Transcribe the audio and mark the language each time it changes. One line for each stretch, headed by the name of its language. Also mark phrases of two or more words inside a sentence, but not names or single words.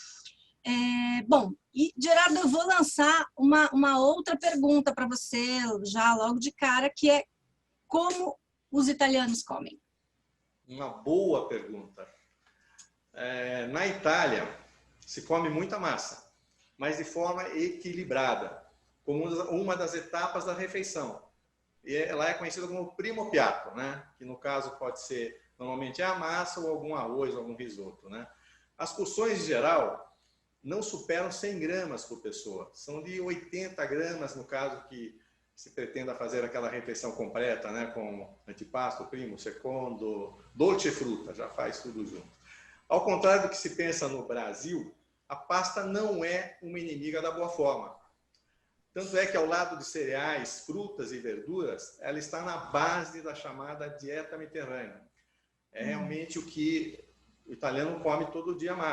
Portuguese: Bom, e Gerardo, eu vou lançar uma outra pergunta para você já logo de cara, que é como os italianos comem? Uma boa pergunta. Na Itália, se come muita massa, mas de forma equilibrada, como uma das etapas da refeição. E ela é conhecida como
Italian: primo piatto,
Portuguese: né? Que no caso pode ser, normalmente, a massa ou algum arroz, ou algum risoto, né? As porções, em geral, não superam 100 gramas por pessoa. São de 80 gramas, no caso que se pretenda fazer aquela refeição completa, né? Com
Italian: antipasto, primo, secondo, dolce
Portuguese: e fruta, já faz tudo junto. Ao contrário do que se pensa no Brasil, a pasta não é uma inimiga da boa forma. Tanto é que, ao lado de cereais, frutas e verduras, ela está na base da chamada dieta mediterrânea. É realmente o que o italiano come todo dia massa.